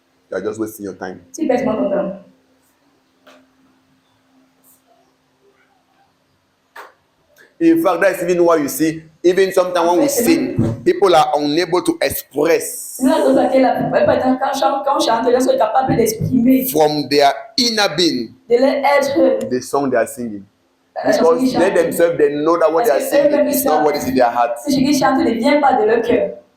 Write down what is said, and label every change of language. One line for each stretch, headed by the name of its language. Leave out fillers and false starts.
English: you are just wasting your time.
French: tu perds ton temps.
English: In fact, that's even why you see, even sometimes when we sing, people are unable to express
French: C'est la raison pour laquelle la plupart du temps, quand on chante, les gens sont capables d'exprimer,
English: from their inner being
French: de l'être,
English: the song they are singing.
French: la chanson qu'ils
English: Because they
French: chantent.
English: themselves, they know that what they are singing is not what is in their heart.
French: Ce qu'ils chantent ne vient pas de leur cœur.